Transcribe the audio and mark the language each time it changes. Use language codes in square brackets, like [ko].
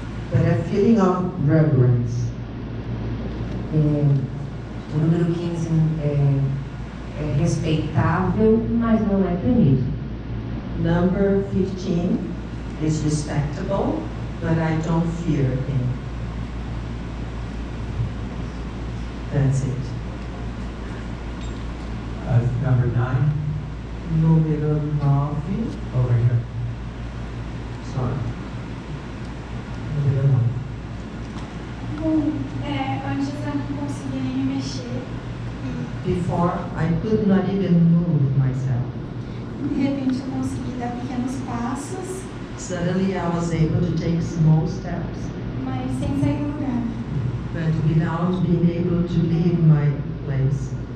[en] But a feeling of reverence. [pt] O número 15 é respeitável, mas não é temido. [en] Number 15 is respectable, but I don't fear him. That's it. Number 9. [pt] Número 9. [en] Over here. [pt] Sorry. Número 9. Bom, antes eu não conseguia nem me mexer. [en] Before, I could not even move myself. [pt] De repente eu consegui dar pequenos passos, [en] Suddenly, I was able to take small steps, [pt] mas sem sair do lugar. [en] but without being able to leave my place.